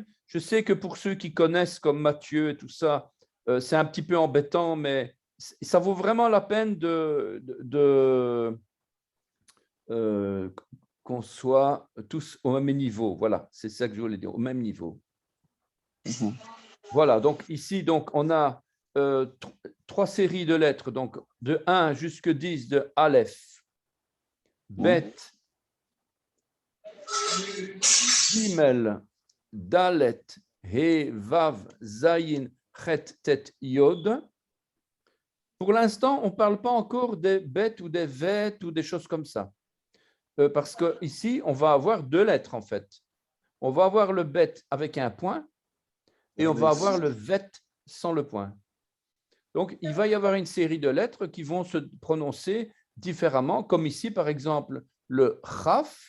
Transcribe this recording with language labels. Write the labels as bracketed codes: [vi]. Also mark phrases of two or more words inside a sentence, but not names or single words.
[fr] Je sais que pour ceux qui connaissent comme Mathieu et tout ça, c'est un petit peu embêtant, mais ça vaut vraiment la peine qu'on soit tous au même niveau. Voilà, c'est ça que je voulais dire, au même niveau. Voilà, donc ici, donc, on a 3 séries de lettres, donc de 1 jusqu'à 10 de [he] Aleph, Bet, Gimel, Dalet, He, Vav, Zayin, Chet, Tet, Yod. [fr] Pour l'instant, on ne parle pas encore des Bet ou des Vet ou des choses comme ça. Parce qu'ici, on va avoir 2 lettres en fait. On va avoir le Bet avec un point et on va avoir le Vet sans le point. Donc, il va y avoir une série de lettres qui vont se prononcer différemment, comme ici, par exemple, le Chaf.